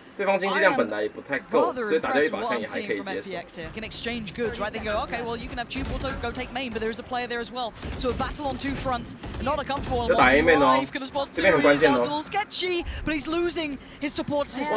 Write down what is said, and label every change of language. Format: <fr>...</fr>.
<zh>对方经济量本来也不太够，所以打掉一把枪也还可以接受。</zh> <en>Can exchange goods, right? They go, okay, well you can have Tube Auto go take main, but there is a player there as well. So a battle on two fronts, not a comfortable one.</en> <zh>要打 A 面哦，这边很关键哦。</zh> <en>Sketchy, but he's losing his support system.</en>